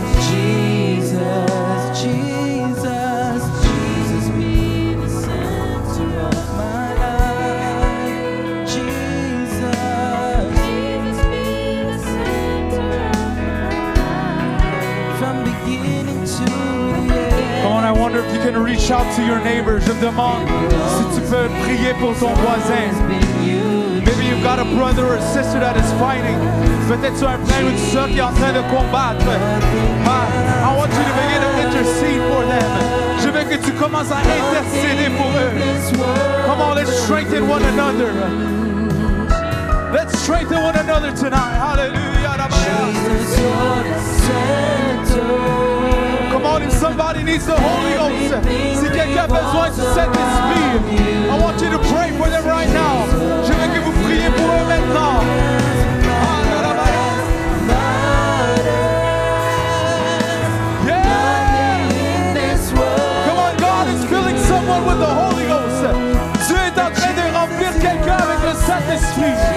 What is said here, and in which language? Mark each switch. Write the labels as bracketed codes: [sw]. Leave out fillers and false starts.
[en] Jesus, Jesus, Jesus be the center of my life. Jesus, Jesus be the center of my life. From beginning to the end. Come on, I wonder if you can reach out to your neighbor. [fr] Je me demande si tu peux prier pour ton voisin. [en] Maybe you've got a brother or a sister that is fighting. [fr] Peut-être tu as un frère ou une sœur qui est en train de combattre. [en] I want you to begin to intercede for them. [fr] Je veux que tu commences à intercéder pour eux. [en] Come on, let's strengthen one another. Let's strengthen one another tonight. Hallelujah. Jesus, you're the center. Come on, if somebody needs the Holy Ghost, [fr] si quelqu'un a besoin du Saint-Esprit, [en] I want you to pray for them right now. [fr] Je veux que vous priez pour eux maintenant. Yeah! [en] Come on, God is filling someone with the Holy Ghost. [fr] Dieu est en train de remplir quelqu'un avec le Saint-Esprit.